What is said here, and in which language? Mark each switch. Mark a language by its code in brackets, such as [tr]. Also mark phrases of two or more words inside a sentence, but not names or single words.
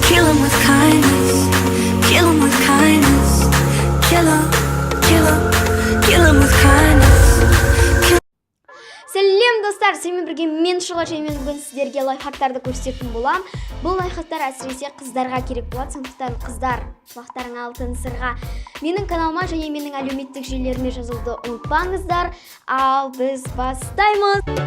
[en] 'em with kindness, kill 'em with kindness, kill 'em, kill 'em, kill 'em with kindness. [kk] Сәлем достар, сенімен бірге мен Шұғаш, мен бүгін сіздерге лайфхактарды көрсететін болам. Бұл лайфхактар әсіресе қыздарға керек болады, сондықтан қыздар, құлақтарың алтын сырға. Менің каналыма және менің әлеуметтік желілеріме жазылуды ұмытпаңыздар. Ал біз бастаймыз.